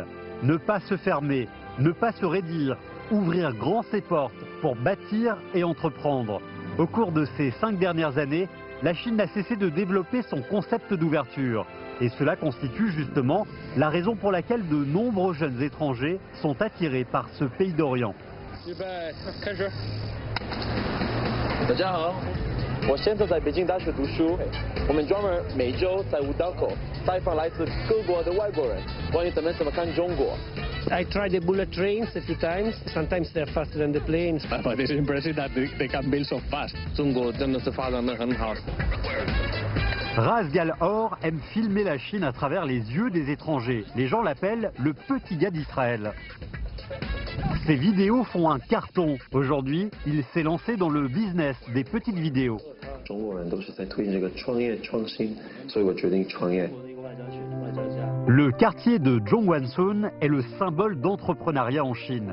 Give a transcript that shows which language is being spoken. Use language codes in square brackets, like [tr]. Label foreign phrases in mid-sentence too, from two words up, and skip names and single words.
[fr] Ne pas se fermer, ne pas se raidir, ouvrir grand ses portes pour bâtir et entreprendre. Au cours de ces 5 dernières années, la Chine n'a cessé de développer son concept d'ouverture. Et cela constitue justement la raison pour laquelle de nombreux jeunes étrangers sont attirés par ce pays d'Orient. [zh] 大家好，我现在在北京大学读书。我们专门每周在五道口采访来自各国的外国人，关于他们怎么看中国。 [en] I tried the bullet trains a few times. Sometimes they're faster than the planes. But it's impressive that they can build so fast. [zh] 中国真的是发展得很好。 [fr] Ras Gal-Or aime filmer la Chine à travers les yeux des étrangers. Les gens l'appellent le petit gars d'Israël. Ses vidéos font un carton. Aujourd'hui, il s'est lancé dans le business des petites vidéos. Le quartier de Zhongguancun est le symbole d'entrepreneuriat en Chine.